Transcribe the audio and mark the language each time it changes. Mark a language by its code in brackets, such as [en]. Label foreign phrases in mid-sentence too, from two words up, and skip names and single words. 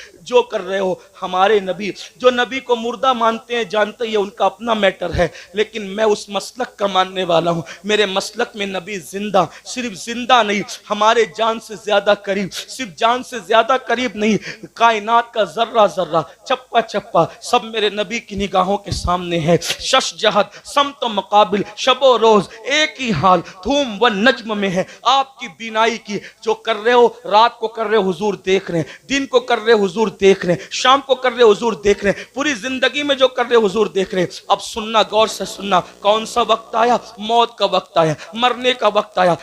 [ur] جو کر رہے ہو، ہمارے نبی جو نبی کو مردہ مانتے ہیں جانتے ہیں ان کا اپنا میٹر ہے، لیکن میں اس مسلک کا ماننے والا ہوں۔ میرے مسلک میں نبی زندہ، صرف زندہ نہیں، ہمارے جان سے زیادہ قریب، صرف جان سے زیادہ قریب نہیں، کائنات کا ذرہ ذرہ، چپا چپا سب میرے نبی کی نگاہوں کے سامنے ہے۔ شش جہد، سمت و مقابل، شب و روز، روز ایک ہی حال دھوم و نجم میں ہے آپ کی بینائی کی. جو کر رہے ہو رات کو کر رہے ہو حضور دیکھ رہے ہیں، دن کو کر رہے ہو حضور دیکھ رہے ہیں، شام کو کر رہے ہو حضور دیکھ رہے ہیں، پوری زندگی میں جو کر رہے ہو حضور دیکھ رہے ہیں. اب سننا، غور سے سننا، کون سا وقت آیا؟ موت کا وقت آیا، مرنے کا وقت آیا.